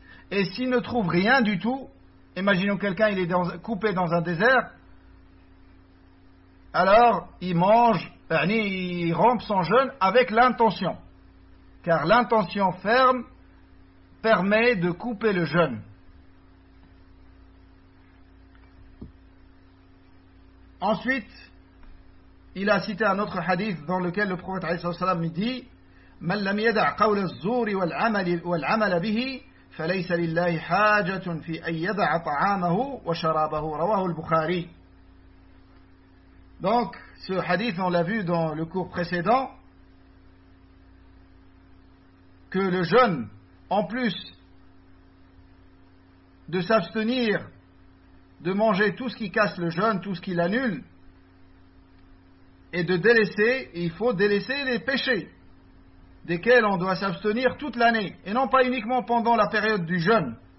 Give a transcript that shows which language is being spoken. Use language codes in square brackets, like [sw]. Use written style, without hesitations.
[fr] Et s'il ne trouve rien du tout, imaginons quelqu'un, il est coupé dans un désert, alors il mange, il rompt son jeûne avec l'intention. Car l'intention ferme permet de couper le jeûne. Ensuite, il a cité un autre hadith dans lequel le prophète [ar] عليه الصلاة والسلام dit: من لم يدع قول الزور والعمل به فليس لله حاجة في أن يدع طعامه وشرابه رواه البخاري. [fr] Donc, ce hadith, on l'a vu dans le cours précédent, que le jeûne, en plus de s'abstenir de manger tout ce qui casse le jeûne, tout ce qui l'annule, et de délaisser, il faut délaisser les péchés desquels on doit s'abstenir toute l'année, et non pas uniquement pendant la période du jeûne.